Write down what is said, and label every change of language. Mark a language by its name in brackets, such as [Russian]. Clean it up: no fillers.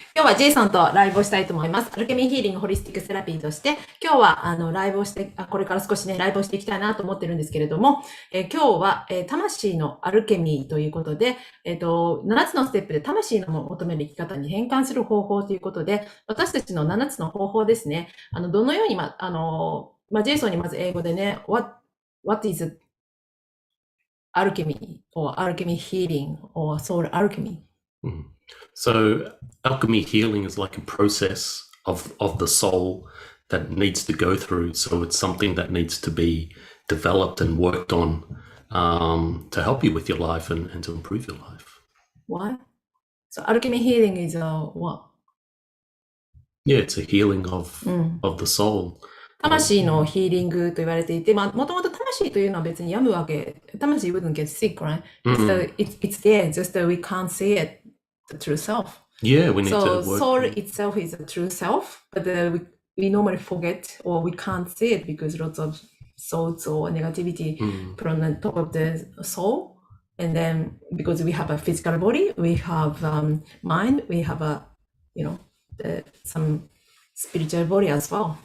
[Japanese] 今日はジェイソンとライブをしたいと思います。アルケミーヒーリングホリスティックセラピーとして、今日はライブをして、これから少しね、ライブをしていきたいなと思ってるんですけれども、今日は、魂のアルケミーということで、7つのステップで魂の求める生き方に変換する方法ということで、私たちの7つの方法ですね。どのように、ジェイソンにまず英語でね、 [English] what is alchemy or alchemy healing or soul alchemy? So, alchemy healing is like a process of the soul that needs to go through. So, it's something that needs to be developed and worked on to help you with your life and to improve your life. What? So alchemy healing is what? Yeah, it's a healing of the soul. [Japanese] 魂のヒーリングと言われていて、もともと魂というのは別に病むわけ、魂 [English] wouldn't get sick, right? It's there, just that we can't see it, the true self. Yeah, we need So to work. soul itself is a true self, but we normally forget or we can't see it because lots of thoughts or negativity put on the top of the soul. And then because we have a physical body, we have mind, we have some spiritual body as well.